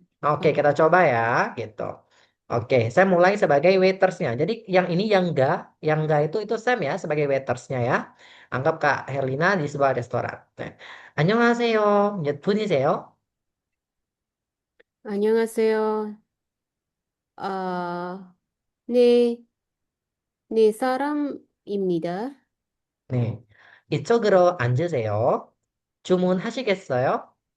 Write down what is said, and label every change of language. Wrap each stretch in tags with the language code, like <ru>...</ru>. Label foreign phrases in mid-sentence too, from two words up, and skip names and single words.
<id>Oke, kita coba ya, gitu. Oke, saya mulai sebagai waitersnya. Jadi yang enggak itu Sam ya sebagai waitersnya ya. Anggap Kak Herlina di sebuah restoran. Nah,</id> <ko>안녕하세요. 몇 분이세요? 안녕하세요. 아, 네, 네 사람입니다. 네, 이쪽으로 앉으세요. 주문하시겠어요?</ko>